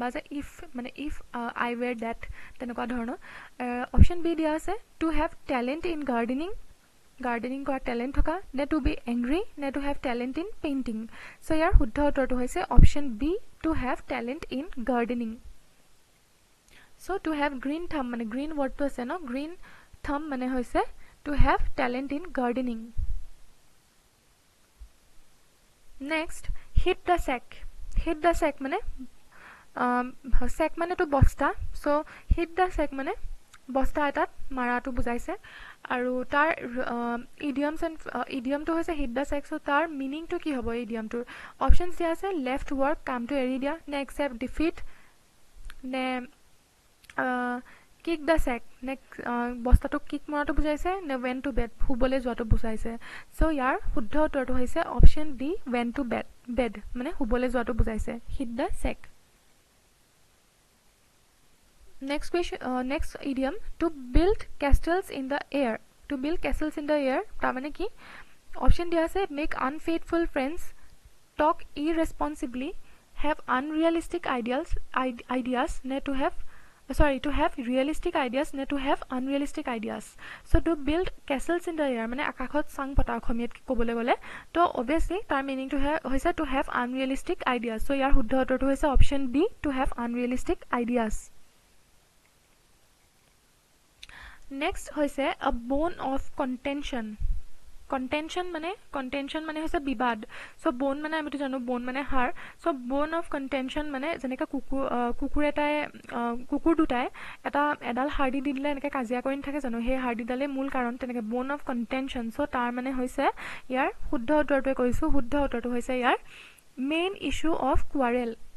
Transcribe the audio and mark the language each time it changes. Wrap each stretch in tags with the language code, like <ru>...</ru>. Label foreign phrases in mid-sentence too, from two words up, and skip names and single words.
<as>যে</as> <en>if I were that</en> <as>তেনেকুৱা ধৰণৰ অপশ্যন বি দিয়া আছে</as> <en>to have talent in gardening</en> <as>কৰা টেলেণ্ট থকা নে</as> <en>to be angry</en> <as>নে</as> <en>to have talent in painting</en> <as>চ' ইয়াৰ শুদ্ধ উত্তৰটো হৈছে অপশ্যন বি</as> <en>to have talent in gardening</en> <as>চ'</as> <en>to have green thumb</en> <as>মানে</as> <en>green wordটো</en> <as>আছে ন</as> <en>green thumb</en> <as>মানে হৈছে</as> <en>to have talent in gardening. Next, hit the sack</en> <as>মানে sack মানে তো বস্তা</as> <en>so hit the sack</en> <as>মানে বস্তা এটাত মাৰাটো বুজাইছে আৰু তাৰ ইডিয়ামটো হৈছে</as> <en>hit the sack so</en> <as>তাৰ মিনিংটো কি হ'ব ইডিয়ামটোৰ অপশ্যনছ দিয়া আছে</as> <en>left work</en> <as>কামটো এৰি দিয়া নে</as> <en>accept defeat</en> <as>নে</as> <en>kick the sack</en> <as>নে বস্তাটোক কিক মৰাটো বুজাইছে নে</as> <en>went to bed</en> <as>শুবলৈ যোৱাটো বুজাইছে চ' ইয়াৰ শুদ্ধ উত্তৰটো হৈছে</as> <en>option D went to bed</en> <as>মানে শুবলৈ যোৱাটো বুজাইছে</as> <en>hit the sack next idiom to build castles in the air</en> <as>তাৰমানে কি অপশ্যন দিয়া আছে</as> <en>make unfaithful friends talk irresponsibly have unrealistic ideas</en> <as>নে</as> <en>to have realistic ideas</en> <as>নে</as> <en>to have unrealistic ideas so to build castles in the air</en> <as>মানে আকাশত চাং পতা অসমীয়াত ক'বলৈ গ'লে তো obviously তাৰ মিনিংটো হৈছে</as> <en>to have unrealistic ideas so</en> <as>ইয়াৰ শুদ্ধ উত্তৰটো হৈছে</as> <en>option D to have unrealistic ideas next</en> <as>হৈছে</as> <en>a bone of contention</en> <as>মানে হৈছে বিবাদ চ' বোন মানে আমিতো জানো বোন মানে হাড় চ'</as> <en>bone of contention</en> <as>মানে যেনেকৈ কুকুৰ দুটাই এডাল হাড়ি দি দিলে এনেকৈ কাজিয়া কৰি নাথাকে জানো সেই হাড়িডালে মূল কাৰণ তেনেকৈ</as> <en>bone of contention</en> <as>চ' তাৰ মানে হৈছে ইয়াৰ শুদ্ধ উত্তৰটোৱে কৈছোঁ শুদ্ধ উত্তৰটো হৈছে ইয়াৰ</as> <en>main issue of quarrel</en>